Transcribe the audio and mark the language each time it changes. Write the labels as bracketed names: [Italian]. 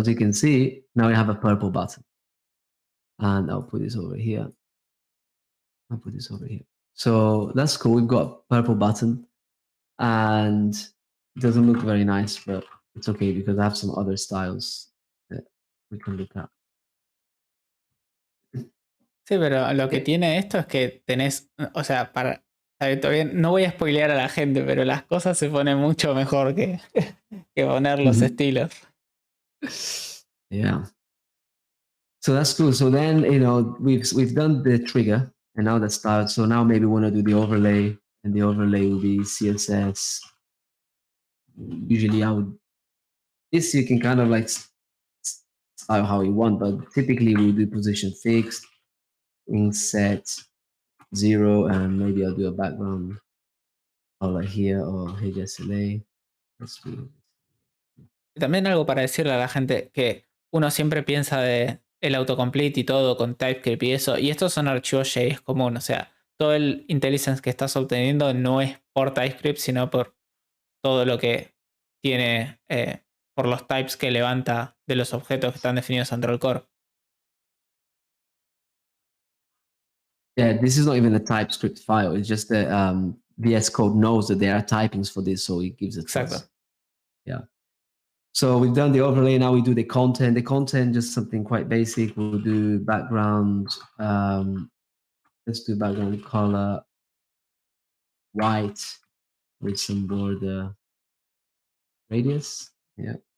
[English] As you can see, now we have a purple button. And I'll put this over here. I'll put this over here. So that's cool. We've got a purple button. And it doesn't look very nice, but it's okay because I have some other styles that we can look at. [Spanish] Sí, pero lo que tiene esto es que tenés, o sea, todavía no voy a spoilear a la gente, pero las cosas se ponen mucho mejor que, que poner los estilos. [English] Yeah. So that's cool. So then, we've done the trigger and now the style. So now maybe we want to do the overlay, and the overlay will be CSS. Usually this you can kind of like style how you want, but typically we'll do position fixed, inset 0, and maybe I'll do a background color here or HSLA. Let's do [Spanish] También algo para decirle a la gente que uno siempre piensa de el autocomplete y todo con TypeScript y eso, y estos son archivos JS común, o sea, todo el IntelliSense que estás obteniendo no es por TypeScript, sino por todo lo que tiene, por los types que levanta de los objetos que están definidos dentro del core. [English] Yeah, this is not even a TypeScript file. It's just the VS Code knows that there are typings for this, so it gives it to us. Yeah. So we've done the overlay. Now we do the content. The content, just something quite basic. We'll do background. Let's do background color white with some border radius. Yeah.